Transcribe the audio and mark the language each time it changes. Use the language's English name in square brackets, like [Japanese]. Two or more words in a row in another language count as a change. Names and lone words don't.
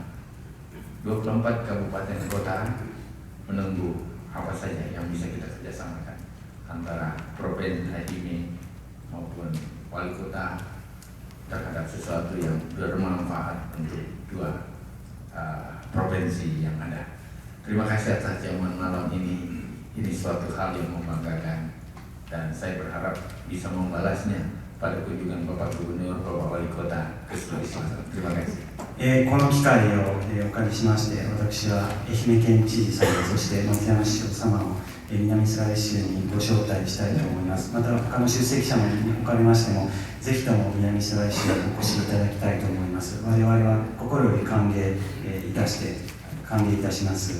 [Indonesian] 24 kabupaten kota menunggu apa saja yang bisa kita kerjasamakan antara Provinsi Ahime maupun Wali Kota terhadap sesuatu yang bermanfaat untuk dua provinsi yang ada. Terima kasih atas jamuan malam ini. Ini suatu hal yang membanggakan dan saya berharap bisa membalasnya pada kunjungan Bapak Gubernur, Bapak Wali Kota ke Sulawesi Selatan. Terima kasih. [Japanese] この機会を、お借りしまして私は愛媛県知事様そして松山市長様を、南スライ州にご招待したいと思います。また他の出席者におかれましてもぜひとも南スライ州にお越しいただきたいと思います。我々は心より歓迎いたします。